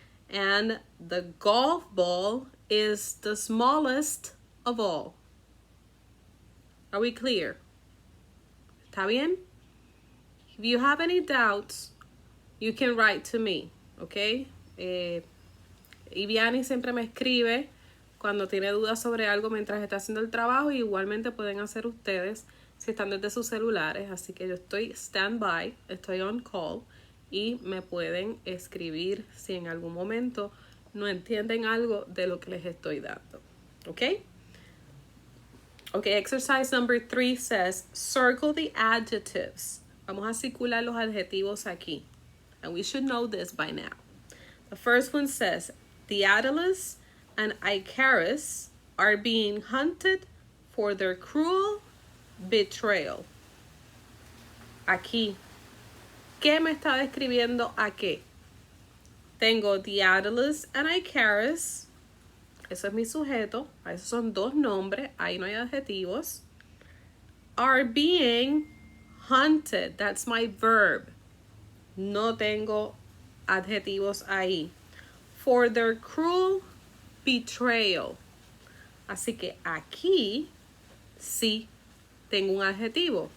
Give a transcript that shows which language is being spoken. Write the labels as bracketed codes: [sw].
[en] And the golf ball is the smallest of all. Are we clear? [es] ¿Está bien? [en] If you have any doubts, you can write to me, okay? [es] Iviani siempre me escribe cuando tiene dudas sobre algo mientras está haciendo el trabajo, y igualmente pueden hacer ustedes si están desde sus celulares. Así que yo estoy stand-by, estoy [en] on call, [es] y me pueden escribir si en algún momento no entienden algo de lo que les estoy dando. Okay? [en] Okay, exercise number 3 says, circle the adjectives. [es] Vamos a circular los adjetivos aquí. [en] And we should know this by now. The first one says, Daedalus and Icarus are being hunted for their cruel betrayal. [es] Aquí, ¿qué me está describiendo a qué? Tengo Daedalus and Icarus. Eso es mi sujeto. Esos son dos nombres. Ahí no hay adjetivos. [en] Are being hunted. That's my verb. [es] No tengo adjetivos ahí. [en] For their cruel betrayal. [es] Así que aquí sí tengo un adjetivo.